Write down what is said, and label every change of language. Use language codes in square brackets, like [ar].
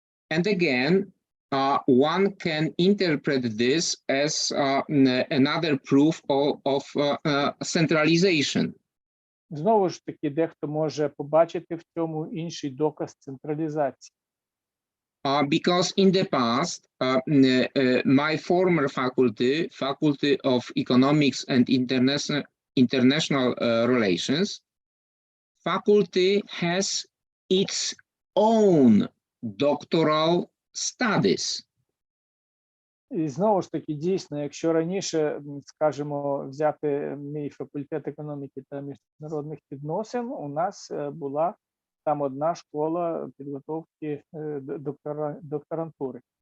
[en] And again, one can interpret this as another proof of centralization. [uk] Знову ж таки, дехто може побачити в цьому інший доказ централізації. [en] Because in the past, my former faculty of Economics and International Relations, faculty has its own doctoral studies. [uk] І знову ж таки, дійсно, якщо раніше, скажімо, взяти мій факультет економіки та міжнародних відносин, у нас була там одна школа підготовки докторантури.